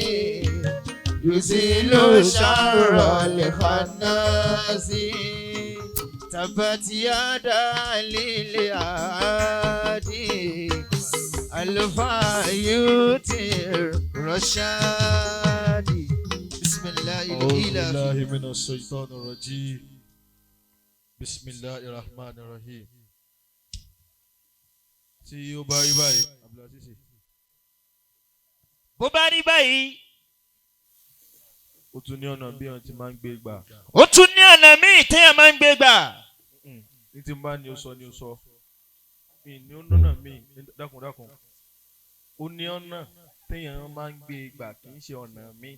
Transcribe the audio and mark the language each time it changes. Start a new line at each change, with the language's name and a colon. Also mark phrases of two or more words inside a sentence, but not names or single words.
Arabic: يزيل شر الخناس تبت يدا للهادي ألفا يؤتي الرشاد بسم الله بالله من الشيطان الرجيم بسم الله الرحمن الرحيم
Yoruba: tí ó bá rí báyìí bó bá rí báyìí ó tún ní ọ̀nà bí wọ́n ti máa ń gbé gbà. ó tún ní ọ̀nà míì téèyàn máa ń gbé gbà. ní tí n bá ní o sọ ní o sọ mi ní ọ̀nà míì dákun ó ní ọ̀nà téèyàn máa ń gbé gbà kì í ṣe ọ̀nà míì.